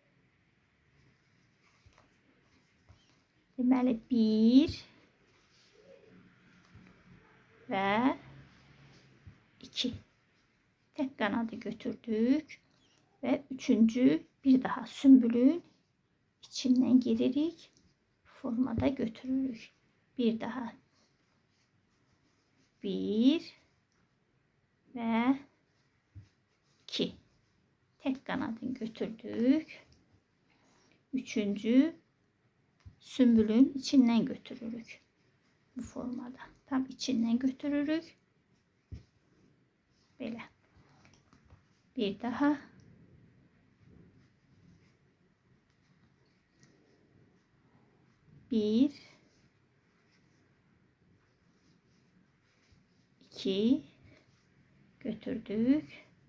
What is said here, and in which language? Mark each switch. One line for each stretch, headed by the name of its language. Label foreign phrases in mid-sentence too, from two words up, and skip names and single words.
Azerbaijani: Deməli 1 ve 2 tek kanadı götürdük ve üçüncü bir daha sümbülün içinden giririk, formada götürürük. Bir daha 1 ve 2 tek kanadını götürdük. Üçüncü sümbülün içinden götürürük. Bu formada tam içinden götürürük. Böyle. Bir daha. Bir. 2 götürdük.